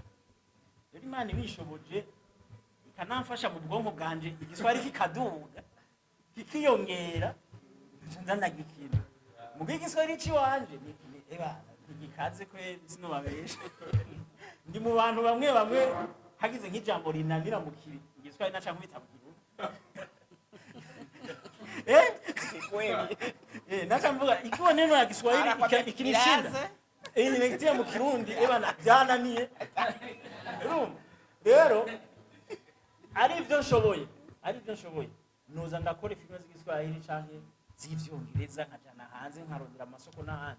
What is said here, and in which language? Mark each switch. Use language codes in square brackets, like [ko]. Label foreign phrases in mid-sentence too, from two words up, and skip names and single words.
[rn] Rero Imana ibishoboje ikanamfasha mu bwonko bwanje igiswahili kikaduga kikiyongera nzana gikina. Mu bw'igiswahili ciwanje nigikaze kwe sino babesha. Ndi mu bantu bamwe hagize nk'ijambo rinanira mu kiri igiswahili naca nkubita mu Kirundi. Kweli. Nacha mvuga [sw] ikiwa neno la Kiswahili ikinishinda. Nimekitia [rn] mu Kirundi ebana byananiye. Rero ari byo nshoboye. Noza ndakora filime z'igiswahili canke z'ivyongereza nkajana hanze nkarondera amasoko n'ahandi.